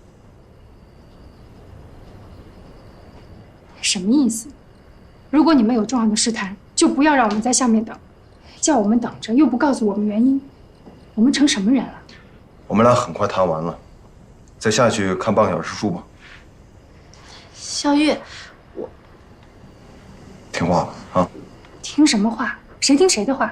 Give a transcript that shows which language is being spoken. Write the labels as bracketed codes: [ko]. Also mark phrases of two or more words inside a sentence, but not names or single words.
[zh] 什麼意思？如果你們有重要的事談，就不要讓我們在下面等，叫我們等着又不告訴我們原因，我們成什麼人了？我們倆很快談完了，再下去看半個小時書吧。肖玉，聽話吧，啊！聽什麼話？誰聽誰的話？